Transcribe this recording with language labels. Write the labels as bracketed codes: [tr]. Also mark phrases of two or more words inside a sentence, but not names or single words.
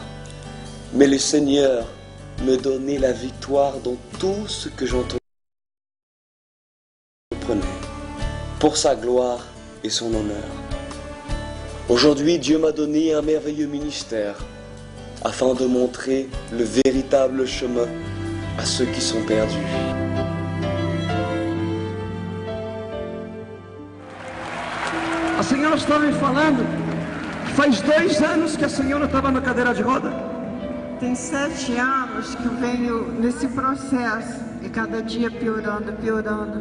[fr] Mais le Seigneur me donnait la victoire dans tout ce que j'entreprenais, pour sa gloire et son honneur. Aujourd'hui, Dieu m'a donné un merveilleux ministère, afin de montrer le véritable chemin à ceux qui sont perdus. [pt] A senhora estava me falando, faz 2 anos que a senhora estava na cadeira de roda. Tem 7 anos que eu venho nesse processo e cada dia piorando, piorando.